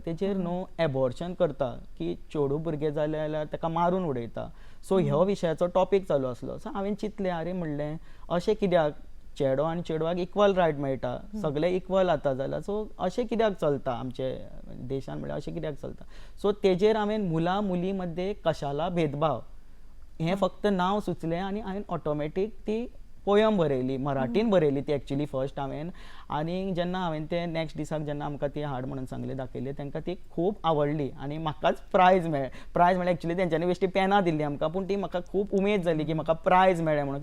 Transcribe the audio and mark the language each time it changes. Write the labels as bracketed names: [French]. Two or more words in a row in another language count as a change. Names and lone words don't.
[Konkani] तेचेर न्हू एबॉर्शन करता की चेडूं भुरगें जालें जाल्यार ताका मारून उडयता. सो ह्यो विशयाचो टॉपीक चालू आसलो. सो हांवें चिंतलें आरे म्हणलें अशें कित्याक चेडो आनी चेडवाक [English] equal right [Konkani] मेळटा सगळे इक्वल जाता जाल्यार सो अशें कित्याक चलता आमचे देशान म्हणल्यार अशें कित्याक चलता. सो तेजेर हांवें [Marathi] मुला मुली मध्ये कशाला भेदभाव [Konkani] हें फक्त नांव सुचलें आनी हांवें ऑटोमॅटीक ती पोयम बरयली. मराठीन बरयली ती [English] actually first [Konkani] हांवें. आनी जेन्ना हांवें ते नेक्स्ट दिसाक जेन्ना आमकां ती हाड म्हणून सांगली दाखयली तेंकां ती खूब आवडली आनी म्हाकाच प्रायज म्हळ्यार एक्चुली तेंच्यांनी बेश्टी पेनां दिल्लीं आमकां पूण ती म्हाका खूब उमेद जाली की म्हाका प्रायज मेळ्ळें म्हणून.